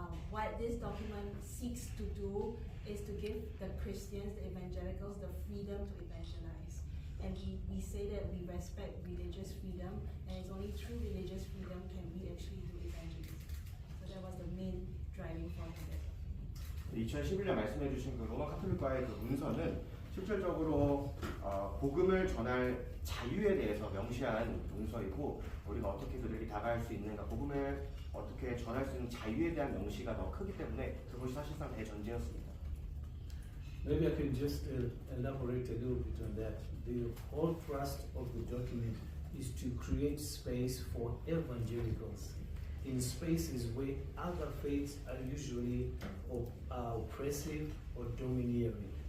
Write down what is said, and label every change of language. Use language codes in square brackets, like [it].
[en] What this document seeks to do is to give the Christians, the evangelicals, the freedom to evangelize. And we say that we respect religious freedom, and it's only through religious freedom can we actually do evangelism. So that was the main driving force of it. [ko] 2011년 말씀해주신 그 로마 카톨릭과의 그 문서는 실질적으로 복음을 전할 자유에 대해서 명시한 문서이고, 우리가 어떻게 그들에게 다가갈 수 있는가, 복음을 어떻게 전할 수 있는 자유에 대한 명시가 더 크기 때문에 그것이 사실상 대전제였습니다. [en] Maybe I can just elaborate a little bit on that. The whole thrust of the document is to create space for evangelicals in spaces where other faiths are usually oppressive or domineering.